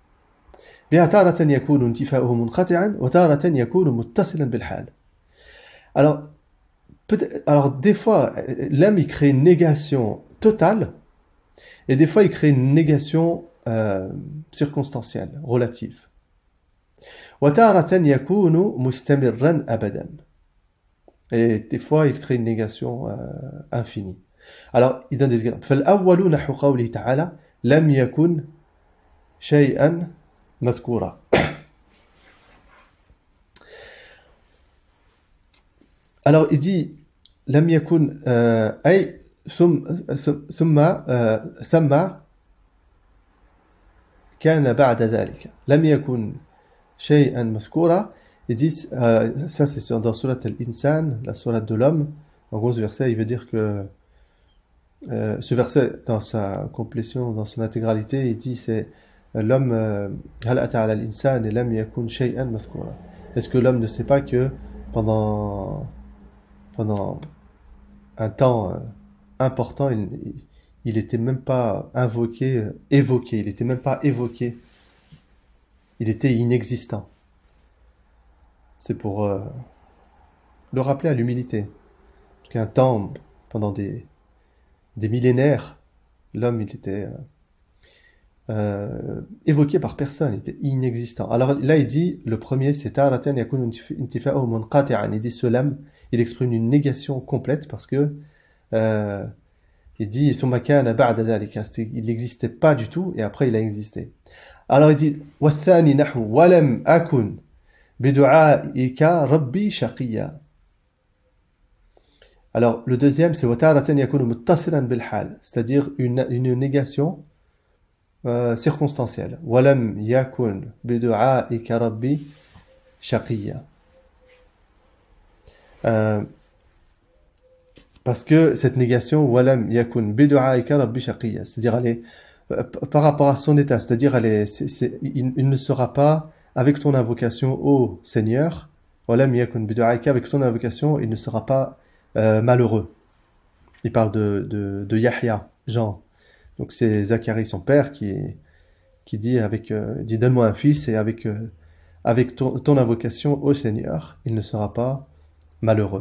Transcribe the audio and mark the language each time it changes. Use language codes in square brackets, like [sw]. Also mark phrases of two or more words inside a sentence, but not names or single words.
[fr] Alors, alors des fois, l'am il crée une négation totale, et des fois il crée une négation circonstancielle, relative. Et des fois, il crée une négation infinie. Alors, il donne des exemples. [ar] فالأول نحو قوله تعالى لم يكن شيئا مذكورا. [fr] Alors, il dit [ar] لم يكن أي ثم كان بعد ذلك لم يكن شيئا مذكورا. [fr] Ils disent, ça c'est dans Surat al-Insan, la Surat de l'homme. En gros, ce verset, il veut dire que ce verset, dans sa complétion, dans son intégralité, il dit c'est l'homme, [ar] هل أتى على الإنسان لم يكن شيئا مذكورا. [fr] Est-ce que l'homme ne sait pas que pendant un temps important, il était même pas évoqué, il était même pas évoqué, il était inexistant. C'est pour le rappeler à l'humilité. Parce qu'un temps, pendant des millénaires, l'homme il était évoqué par personne, il était inexistant. Alors là il dit, le premier c'est [ar] تارة يكون انتفاء منقطعا. [fr] Il dit ce lam, il exprime une négation complète parce que il dit [ar] ثم كان بعد ذلك, [fr] il n'existait pas du tout et après il a existé. Alors il dit [ar] والثاني نحو ولم أكن بدعائك رب شقيا. [fr] Alors le deuxième c'est [ar] وتارة يكون متصلا بالحال, [fr] c'est-à-dire une négation circonstancielle. [ar] ولم يكن بدعائك رب شقيا. [fr] Parce que cette négation [ar] ولم يكن بدعائك رب شقيا, [fr] c'est-à-dire elle est par rapport à son état, c'est-à-dire il ne sera pas avec ton invocation ô Seigneur, [ar] ولم يكن بدعائك, [fr] avec ton invocation, il ne sera pas malheureux. Il parle de Yahya, Jean. Donc c'est Zacharie, son père, qui dit dit donne-moi un fils et avec ton invocation au Seigneur, il ne sera pas malheureux.